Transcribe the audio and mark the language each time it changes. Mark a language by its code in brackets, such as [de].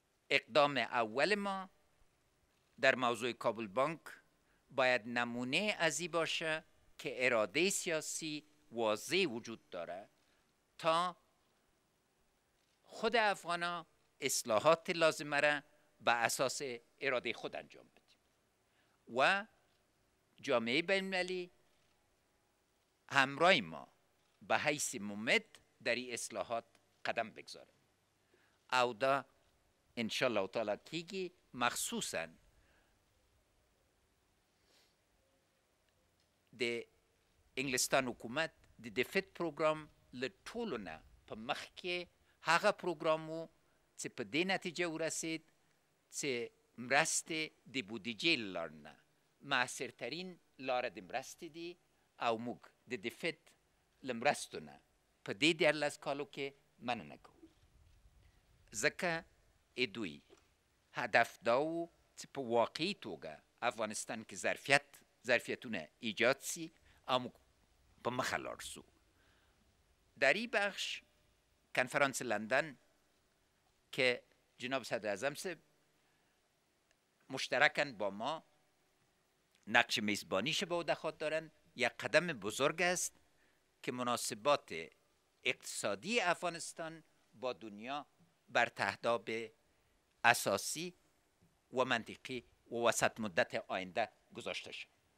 [fa] اقدام اول ما در موضوع کابل بانک باید نمونه از این باشه که اراده سیاسی واضح وجود داره تا خود افغانا اصلاحات لازمه را به اساس اراده خود انجام بدیم و جامعه بین‌المللی همراه ما به حیث ممد در این اصلاحات قدم بگذاره. [ps] او دا انشاءالله تعالی کیگی مخصوصاً د انګلستان حکومت د دفت پروګرام له ټولو نه په مخ کې هغه پروګرام و چې په دې نتیجه ورسید چې مرستې د بودیجې له لارې نه مؤثرترین لاره د مرستې دي او موږ د دفت له مرستو نه په دې 14 کالو کې مننه کوو ځکه دوی هدف دا و چې په واقعي توګه افغانستان کې ظرفیت ظرفیتونه ایجاد سی اما په مخه لاړ سو. [fa] در این بخش کنفرانس لندن که جناب صدر اعظم صاحب مشترکاً با ما نقش میزبانیش به عهده خود دارن، یک قدم بزرگ است که مناسبات اقتصادی افغانستان با دنیا بر تهداب اساسی و منطقی و وسط مدت آینده گذاشته شد.